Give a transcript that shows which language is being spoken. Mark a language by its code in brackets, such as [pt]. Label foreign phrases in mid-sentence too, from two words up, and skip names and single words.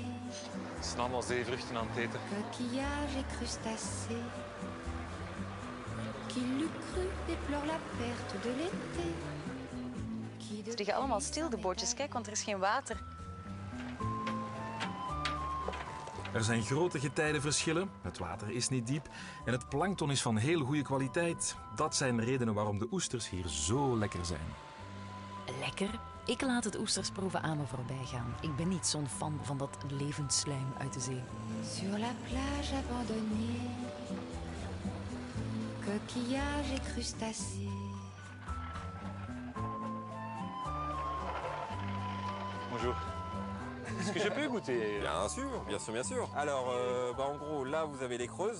[nl] Het zijn allemaal zeevruchten aan het eten. [fr] coquillages et crustacés. Qui l'eût cru déplore la perte de l'été. [nl] Ze liggen allemaal stil, de bootjes. Kijk, want er is geen water. Er zijn grote getijdenverschillen, het water is niet diep en het plankton is van heel goede kwaliteit. Dat zijn de redenen waarom de oesters hier zo lekker zijn. Lekker? Ik laat het oestersproeven aan me voorbij gaan. Ik ben niet zo'n fan van dat levensslijm uit de zee. [fr] Sur la plage abandonnée, coquillages et crustacés. Bonjour. Est-ce que je peux goûter? Bien sûr, bien sûr, bien sûr. Alors, en gros, là, vous avez les creuses.